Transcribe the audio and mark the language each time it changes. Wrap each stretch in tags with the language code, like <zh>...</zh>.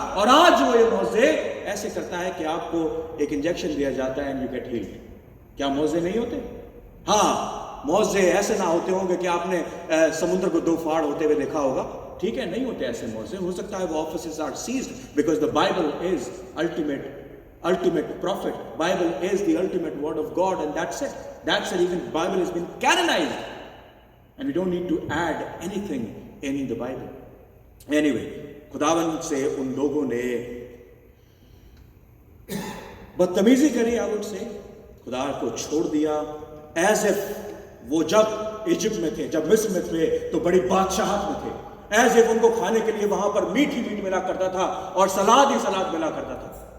<hi>और आज वो ये मौजे ऐसे करता है कि आपको एक इंजेक्शन दिया जाता है एंड यू गेट हील्ड। क्या मौजे नहीं होते? हाँ, मौजे ऐसे ना होते होंगे कि आपने समुद्र को 2 फाड़ होते हुए देखा होगा, ठीक है, नहीं होते ऐसे मौजे।</hi> <en>हो सकता है वो offices are seized because the Bible is ultimate prophet. Bible is the ultimate word of God, and that's it. That's the reason Bible has been canonized, and we don't need to add anything in the Bible.</en> <hi>Anyway, खुदावन से उन लोगों ने बदतमीजी करी, I would say, खुदा को छोड़ दिया, as if वो जब इजिप्ट में थे, जब मिस्र में थे तो बड़ी बादशाहत में थे, एज इफ उनको खाने के लिए वहां पर मीट ही मीट मिला करता था और सलाद ही सलाद मिला करता था।</hi>